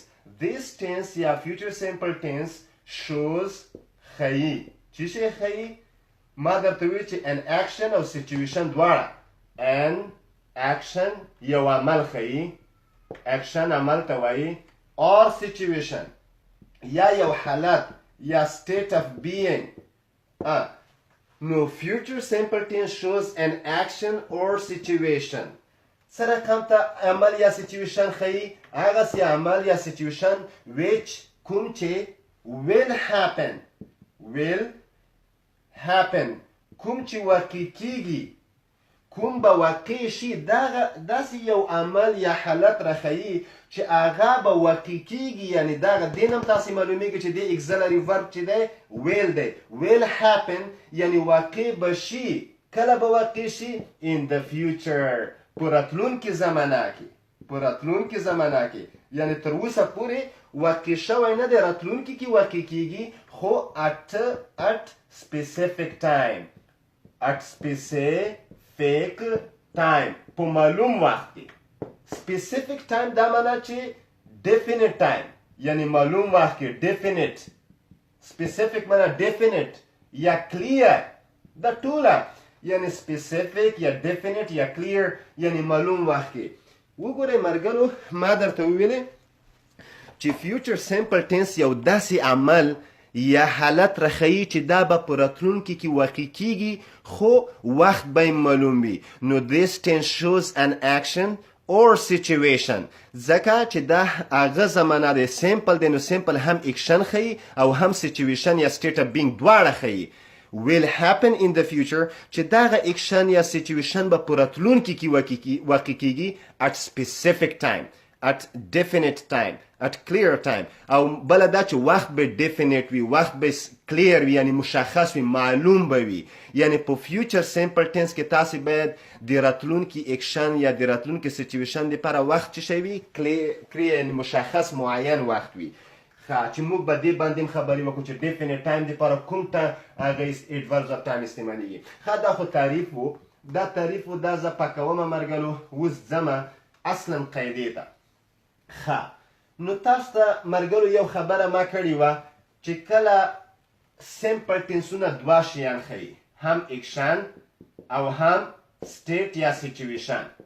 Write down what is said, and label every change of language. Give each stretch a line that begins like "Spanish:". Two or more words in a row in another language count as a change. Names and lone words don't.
English: this tense
Pashto: یا
English: future simple tense shows
Pashto: ښیي، څه شی ښیي؟ ما درته ویل چې
English: in action
Pashto: او سیچویشن دواړه.
English: in action
Pashto: یو عمل ښیي، اکشن عمل ته وایي،
English: or situation
Pashto: یا یو حالت یا
English: state of being. نو future simple tense shows an action or situation.
Pashto: څه رقم ته عمل یا سیچویشن ښیي؟ هغسې عمل یا سیچویشن which کوم چې
English: will happen happen
Pashto: کوم چې واقع کیږي کوم به واقع شي داسې یو عمل یا حالت راښیي چې هغه به واقع کیږي یعنی دغه دې هم تاسې معلومیږي چې دې
English: auxiliary verb
Pashto: چې
English: the will the will
Pashto: happen یعنی واقع به شي کله به واقع شي
English: in the future
Pashto: په راتلونکي زمانه کې یعنی تر اوسه پورې واقع شوی نه دی راتلونکي کې واقع کیږي خو
English: at specific time
Pashto: په معلوم وخت کې
English: specific time
Pashto: دا معنا چې
English: definite time
Pashto: یعنی معلوم وخت کې
English: definite specific
Pashto: معنا definite یا clear دا ټوله یعنی specific یا definite یا clear یعنی معلوم وخت کې وګورئ مرګرو ما درته وویلې چې
English: future simple tense
Pashto: یو داسې عمل یا حالت راښیي چې دا به په راتلونکي کې واقع کیږي خو وخت به یې معلوم وي نو
English: this tense shows an action or situation
Pashto: ځکه چې دا هغه زمانه دی simple دی نو simple هم اکشن ښیي او هم situation یا
English: state of being
Pashto: دواړه ښیي
English: will happen in the future
Pashto: چې دغه اکشن یا situation به په راتلونکي کې واقع کیږي
English: at specific time at definite time at clear time
Pashto: او بله دا چې وخت به definite وي وخت به clear وي یعنی مشخص وي معلوم به وي یعنی په
English: future simple tense
Pashto: کې تاسې باید د راتلونکي اکشن یا د راتلونکي situation لپاره وخت چې شی وي clear یعنی مشخص معین وخت وي چې موږ به دې باندې هم خبرې وکړو چې
English: definite time
Pashto: لپاره کوم ته هغه
English: adverbs of time
Pashto: استعمالیږي دا خو تعریف و دا زه پاکومه مرګلو اوس ځمه اصلا قاعدې ته نو تاسو ته مرګرو یو خبره ما کړې وه چې کله سمپل ټینسونه دوه شیان ښیي هم اکشن او هم سټیټ یا سچویشن